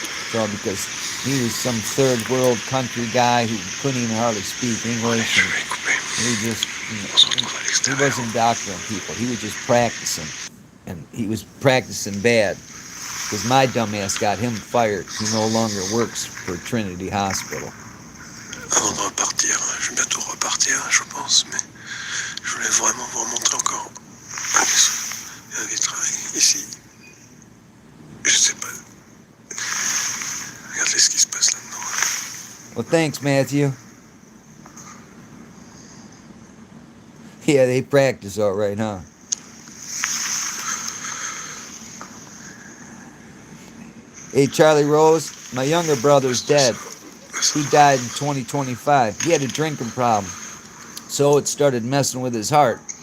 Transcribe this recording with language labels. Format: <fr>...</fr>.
<en>So because he was some third world country guy who couldn't even hardly speak English. And he just, he wasn't doctoring people. He was just practicing. And he was practicing bad. Because my dumbass got him fired. He no longer works for Trinity Hospital.</en> <fr>Avant de repartir, je vais bientôt repartir, je pense, mais je voulais vraiment vous remontrer encore un vitrail ici. Je sais pas. Regardez ce qui se passe là-dedans.</fr> <en>Well, thanks, Matthew. Yeah, they practice all right, huh? Hey, Charlie Rose, my younger brother's dead. He died in 2025. He had a drinking problem, so it started messing with his heart.</en>